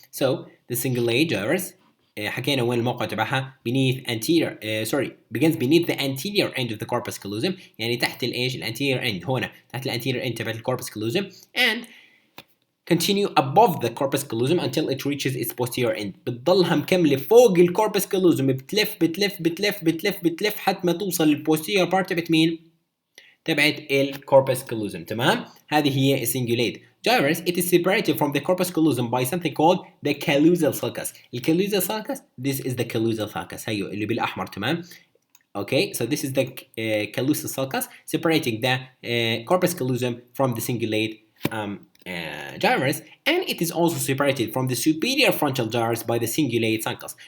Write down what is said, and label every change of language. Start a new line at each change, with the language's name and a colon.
English: So, the cingulate gyrus,
Arabic: حكينا وين الموقع تبعها
English: beneath anterior begins beneath the anterior end of the corpus callosum،
Arabic: يعني تحت الايش الانتيريور end، هنا تحت الانتيريور end تبعت الcorpus
English: callosum، and continue above the corpus callosum until it reaches its posterior end.
Arabic: بتضلها مكملة فوق الcorpus callosum، بتلف بتلف بتلف بتلف بتلف حتى ما توصل للposterior part تبعت مين؟ تبعت الcorpus callosum، تمام؟ هذه هي cingulate gyrus.
English: It is separated from the corpus callosum by something called the callosal sulcus. الcallosal sulcus, this is the callosal sulcus،
Arabic: هيو اللي بالأحمر، تمام؟
English: Okay, so this is the callosal sulcus separating the corpus callosum from the cingulate gyrus, and it is also separated from the superior frontal gyrus by the cingulate sulcus.